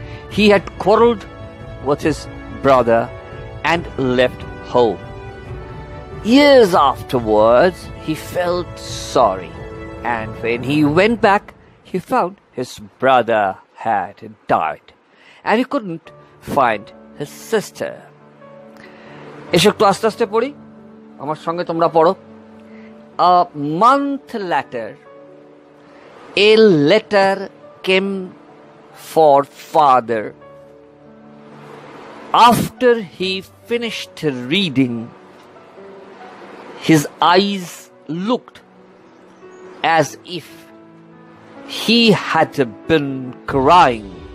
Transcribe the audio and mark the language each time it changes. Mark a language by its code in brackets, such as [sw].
[en] He had quarreled with his brother and left home. Years afterwards, he felt sorry, and when he went back, he found his brother had died, and he couldn't find his sister. [bn] এসে একটু আস্তে আস্তে পড়ি, আমার সঙ্গে তোমরা পড়ো। [en] A month later, a letter came for father. After he finished reading, his eyes looked as if he had been crying.